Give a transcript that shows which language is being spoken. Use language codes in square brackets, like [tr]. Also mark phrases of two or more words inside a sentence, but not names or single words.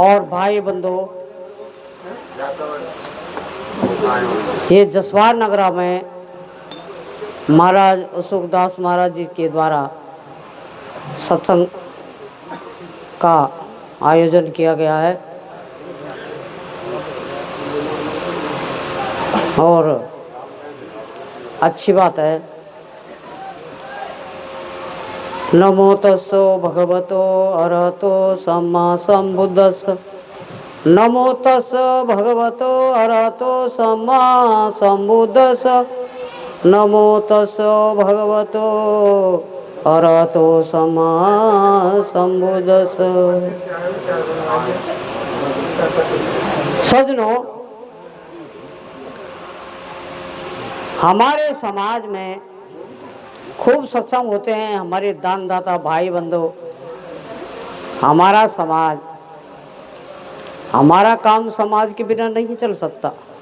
[hi] भाई बंधु, ये जसवार नगरा में महाराज अशोकदास महाराज जी के द्वारा सत्संग का आयोजन किया गया है और अच्छी बात है। [pi] नमो तस्सो भगवतो अरहतो सम्मा संबुद्धस्स। नमो तस्स भगवतो अरहतो सम्मा संबुद्धस्स। नमो तस्स भगवतो अरहतो सम्मा संबुद्धस्स। [hi] सज्जनों, हमारे समाज में खूब सत्संग होते हैं। हमारे दानदाता भाई बंधु, हमारा समाज, हमारा काम समाज के बिना नहीं चल सकता।